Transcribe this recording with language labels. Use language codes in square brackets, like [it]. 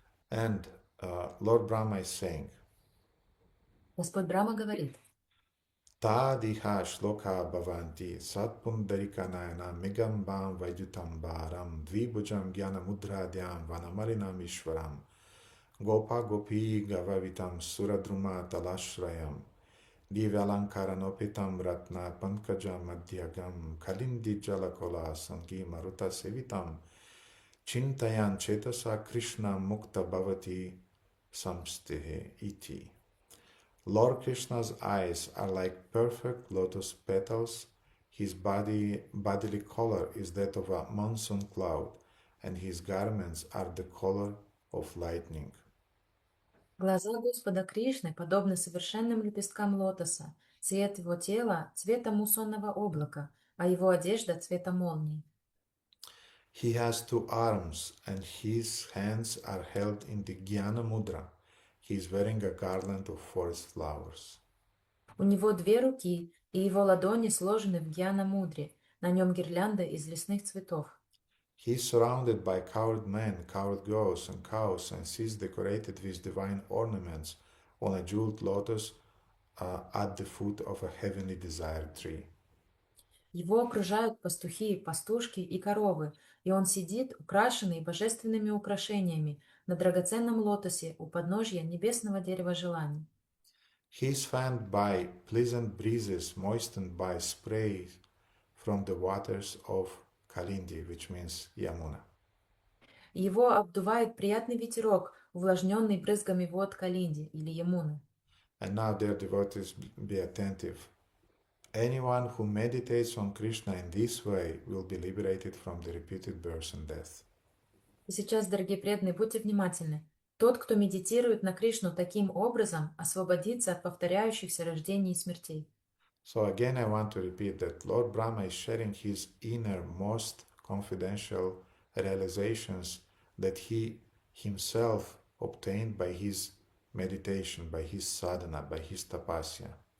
[en] And Lord Brahma is saying, [ru] Господь Брахма говорит: [sa] Tadiha shloka bhavanti satpundarika nayana migambam vaidyutam bharam dvibhujam jnana mudradyam vanamalinam ishvaram gopa gopi gavavitam suradruma talashrayam divyalankaranopitam ratna pankajam madhyagam kalindi jalakola sangi maruta sevitam chintayan chetasa krishna mukta bhavati samstehe iti. [en] Lord Krishna's eyes are like perfect lotus petals. His bodily color is that of a monsoon cloud, and his garments are the color of lightning. [ru] Глаза Господа Кришны подобны совершенным лепесткам лотоса, цвет его тела — цвета муссонного облака, а его одежда — цвета молнии. [en] He has 2 arms, and his hands are held in the Jnana Mudra. He is wearing a garland of forest flowers. [ru] У него 2 руки, и его ладони сложены в гьяна-мудре, на нем гирлянда из лесных цветов. [en] He is surrounded by coward men, coward girls, and cows, and sees decorated with divine ornaments on a jeweled lotus at the foot of a heavenly desired tree. [ru] Его окружают пастухи, пастушки и коровы, и он сидит, украшенный божественными украшениями, на драгоценном лотосе у подножья небесного дерева желаний. [en] He is fanned by pleasant breezes, moistened by spray from the waters of Kalindi, which means Yamuna. [ru] Его обдувает приятный ветерок, увлажненный брызгами вод Калинди или Ямуны. [en] And now, dear devotees, be attentive. Anyone who meditates on Krishna in this way will be liberated from the repeated birth and death. [ru] И сейчас, дорогие преданные, будьте внимательны. Тот, кто медитирует на Кришну таким образом, освободится от повторяющихся рождений и смертей. [en] So again, I want to repeat that Lord Brahma is sharing his inner, most confidential realizations that he himself obtained by his meditation, by his sadhana, by his tapasya.